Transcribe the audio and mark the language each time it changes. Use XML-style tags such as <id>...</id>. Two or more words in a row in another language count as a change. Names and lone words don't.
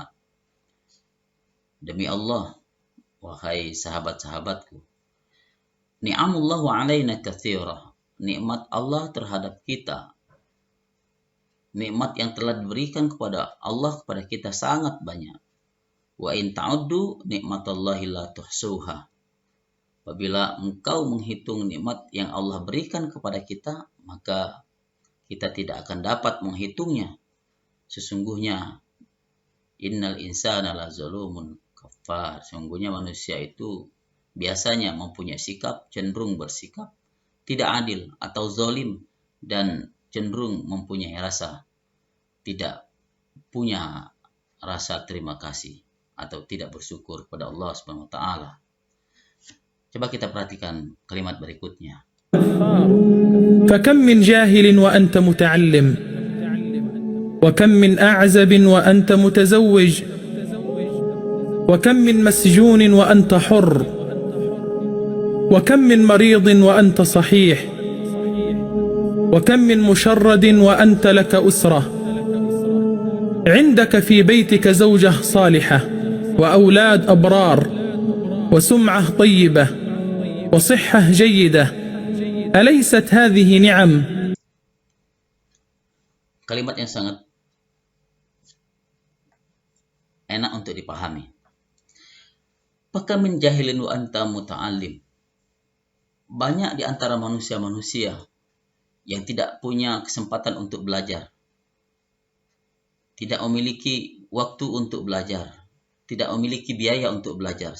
<id>Demi Allah, wahai sahabat-sahabatku,</id> <ar>نعم الله علينا كثيرة.</ar> <id>Nikmat Allah terhadap kita, nikmat yang telah diberikan kepada Allah kepada kita sangat banyak.</id> <ar>وإن تعدوا نعمة الله لا تحصوها.</ar> <id>Apabila engkau menghitung nikmat yang Allah berikan kepada kita, maka kita tidak akan dapat menghitungnya. Sesungguhnya</id> <ar>إن الإنسان لظلوم كفار.</ar> <id>Sesungguhnya manusia itu biasanya mempunyai sikap cenderung bersikap tidak adil atau zalim dan cenderung mempunyai rasa tidak punya rasa terima kasih atau tidak bersyukur kepada Allah</id> <ar>سبحانه وتعالى.</ar> <id>Coba kita perhatikan kalimat berikutnya.</id> <ar>فكم من جاهل وأنت متعلم وكم من أعزب وأنت متزوج وكم من مسجون وأنت حر وكم من مريض وأنت صحيح وكم من مشرد وأنت لك أسرة عندك في بيتك زوجة صالحة وأولاد أبرار وسمعة طيبة وصحة جيدة أليست هذه نعم؟</ar> <id>Kalimat yang sangat enak untuk dipahami.</id> <ar>فكم من جاهل وأنت متعلم.</ar> <id>Banyak di antara manusia-manusia yang tidak punya kesempatan untuk belajar, tidak memiliki waktu untuk belajar, tidak memiliki biaya untuk belajar.</id>